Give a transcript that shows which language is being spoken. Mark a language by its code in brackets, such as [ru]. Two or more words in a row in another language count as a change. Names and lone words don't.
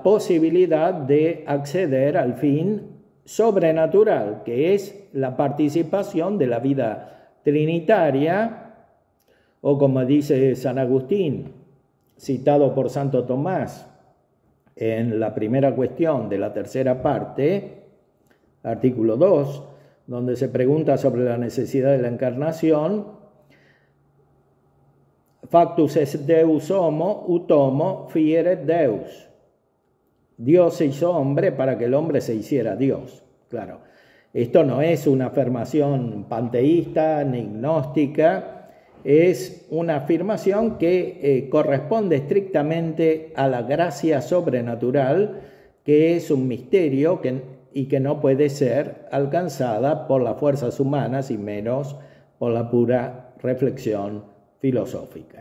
[es] posibilidad de acceder al fin sobrenatural, que es la participación de la vida trinitaria, o como dice San Agustín, citado por Santo Tomás en la primera cuestión de la tercera parte, artículo 2, donde se pregunta sobre la necesidad de la encarnación: [la] factus est Deus homo, ut homo fieret Deus. [es] Dios se hizo hombre para que el hombre se hiciera Dios. Claro, esto no es una afirmación panteísta ni gnóstica, es una afirmación que corresponde estrictamente a la gracia sobrenatural, que es un misterio y que no puede ser alcanzada por las fuerzas humanas y menos por la pura reflexión filosófica.